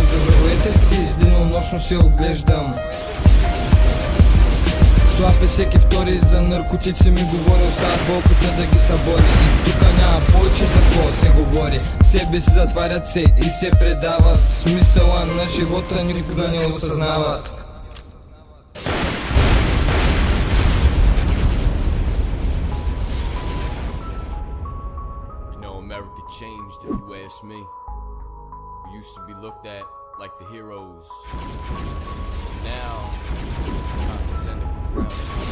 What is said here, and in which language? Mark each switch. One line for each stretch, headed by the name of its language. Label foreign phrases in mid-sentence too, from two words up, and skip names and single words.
Bulgarian: За враговете си денонощно се оглеждам. Слаб е всеки втори, за наркотици ми говори, остават болката да ги събори. И тука няма повече за какво се говори, себе си затварят се и се предават. Смисъла на живота никога не осъзнават.
English: America changed, if you ask me. We used to be looked at like the heroes. Now, condescending with frowning.